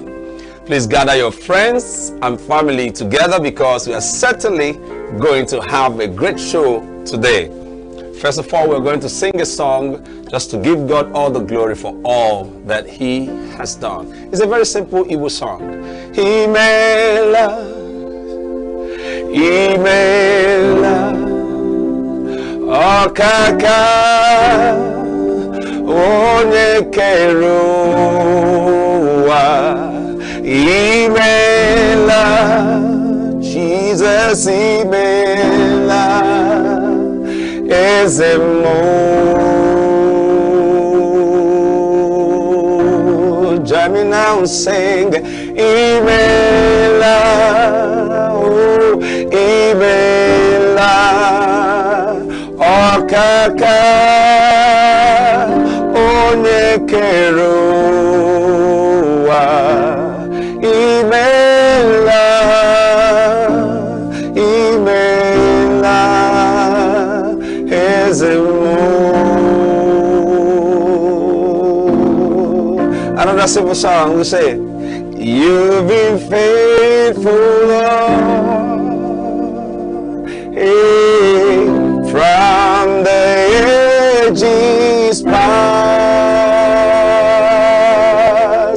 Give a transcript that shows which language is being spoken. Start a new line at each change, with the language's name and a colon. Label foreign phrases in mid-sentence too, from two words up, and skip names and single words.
English: Please gather your friends and family together, because we are certainly going to have a great show today. First of all, we're going to sing a song just to give God all the glory for all that He has done. It's a very simple Igbo song.
Igbo: Imela, Imela, Okaka onye kere ụwa imela Jesus imela eze mmụọ.
English: Join me now and sing
Igbo: imela, oh imela Okaka onye kere ụwa imela imela eze mmụọ.
English: Another simple song we say, you've been faithful, Lord, hey, from the ages past.